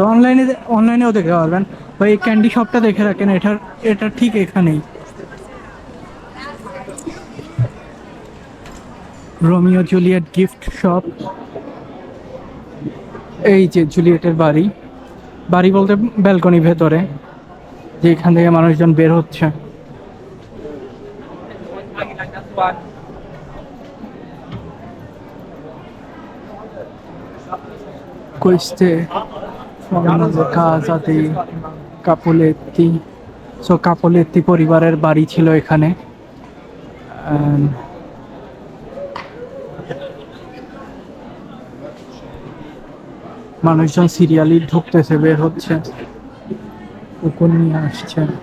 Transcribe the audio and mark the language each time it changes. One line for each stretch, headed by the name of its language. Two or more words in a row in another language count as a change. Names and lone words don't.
Bangla: অনলাইনেও দেখতে পারবেন, বা এই
English: candy shopটা
Bangla: দেখে রাখেন, এটা ঠিক এখানেই, রোমিও জুলিয়েট গিফট শপ। এই যে জুলিয়েটের বাড়ি, বাড়ি বলতে ব্যালকনি ভেতরে, যেখান থেকে মানুষজন বের হচ্ছে।
Italian: Queste sono le casa di Capoletti.
Bangla: সো কাপোলেত্তি পরিবারের বাড়ি ছিল এখানে। মানুষজন সিরিয়ালি ঢুকতেছে, বের হচ্ছে, কুকুর নিয়ে আসছে।